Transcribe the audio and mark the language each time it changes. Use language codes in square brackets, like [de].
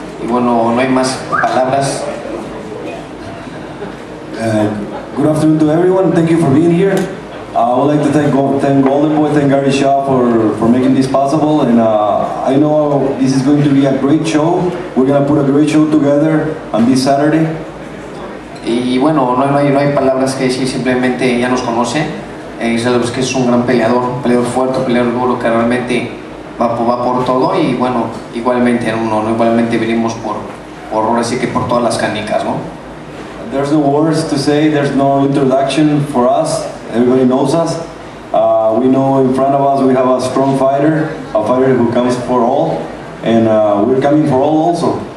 [es] Y bueno, no hay más palabras. [en] Good afternoon to everyone. Thank you for being here. I would like to thank Golden Boy, thank Gary Shaw for making this possible. And I know this is going to be a great show. We're going to put a great show together on this Saturday. [es] Y bueno, no hay palabras que decir, simplemente ya nos conoce. Sabemos que es un gran peleador fuerte, peleador duro que realmente va por todo. Y bueno, igualmente venimos por ahora sí que por todas las canicas, ¿no? [en] There's no words to say, there's no introduction for us, everybody knows us. We know in front of us we have a strong fighter, a fighter who comes for all, and we're coming for all also.